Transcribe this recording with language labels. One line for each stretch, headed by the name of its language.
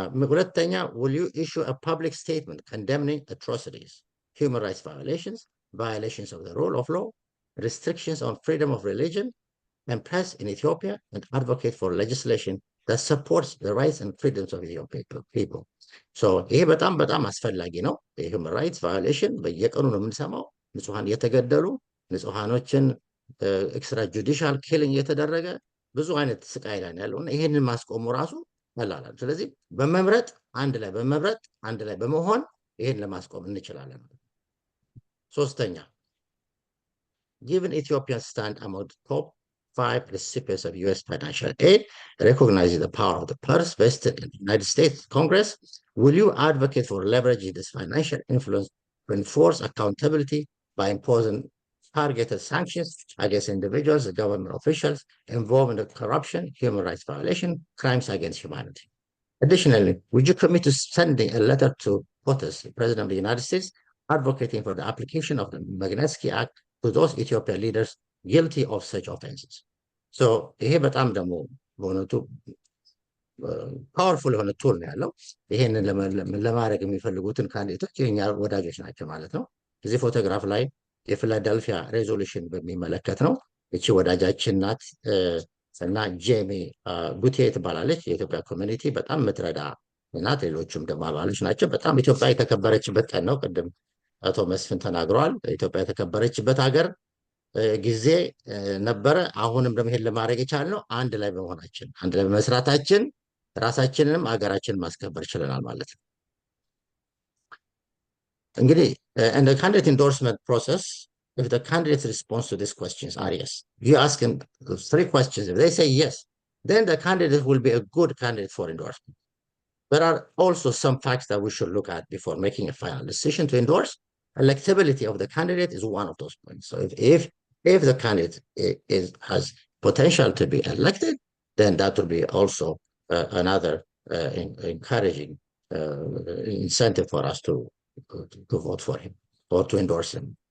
English: ሁለተኛ will you issue a public statement condemning atrocities, human rights violations of the rule of law, restrictions on freedom of religion and press in Ethiopia, and advocate for legislation that supports the rights and freedoms of Ethiopian people?
Amharic: So ይሄ በጣም አስፈላጊ ነው። የሁማን ራይትስ ቫዮሌሽን በየቀኑ ነው የምንሰማው። ንጹሃን እየተገደሉ ንጹሃኖችን ኤክስትራ ጁዲሻል ኪሊንግ እየተደረገ ብዙ አይነት ስቃይ ላይ ያለው እና ይሄንን ማስቆሙ ራሱ ቀላል። ስለዚህ በመምረጥ አንድ ላይ በመሆን ይሄን ለማስቆም እንችላለን። ሶስተኛ
English: given Ethiopia's stand among the top 5 recipients of U.S. financial aid, recognizing the power of the purse vested in the United States Congress, will you advocate for leveraging this financial influence to enforce accountability by imposing targeted sanctions against individuals and government officials involved in the corruption, human rights violation, crimes against humanity? Additionally, would you commit to sending a letter to POTUS, the President of the United States, advocating for the application of the Magnitsky Act to those Ethiopian leaders guilty of such offenses?
Amharic: So ይሄ በጣም ደግሞ በእውነቱ ፓወርፉል የሆነ ቱል ነው ያለው። ይሄንን ለማድረግ የሚፈልጉትን ካንዲዴቶች የኛ ወዳጆች ናቸው ማለት ነው። እዚህ ፎቶግራፍ ላይ የፊላደልፊያ ሬዞሉሽን በሚመለከት ነው። እቺ ወዳጃችን ናት እና ጄሚ ጉቴ ትባላለች። የኢትዮጵያ ኮሚኒቲ በጣም የምትረዳ ናት። ሌሎቹም ደግሞ አባሎች ናቸው። በጣም ኢትዮጵያ የተከበረችበት ቀን ነው። ቅድም አቶ መስፍን ተናግረዋል። ኢትዮጵያ የተከበረችበት ሀገር ጊዜ ነበረ። አሁንም ደግሞ ይሄን ለማድረግ የቻልነው አንድ ላይ በመሆናችን፣ አንድ ላይ በመስራታችን ራሳችንንም ሀገራችንን ማስከበር ችለናል ማለት ነው።
English: እንግዲህ in the candidate endorsement process, if the candidate's response to these questions are yes, you ask them 3 questions. If they say yes, then the candidate will be a good candidate for endorsement. There are also some facts that we should look at before making a final decision to endorse. Electability of the candidate is one of those points. So if the candidate has potential to be elected, then that will be also another encouraging incentive for us to vote for him or to endorse him.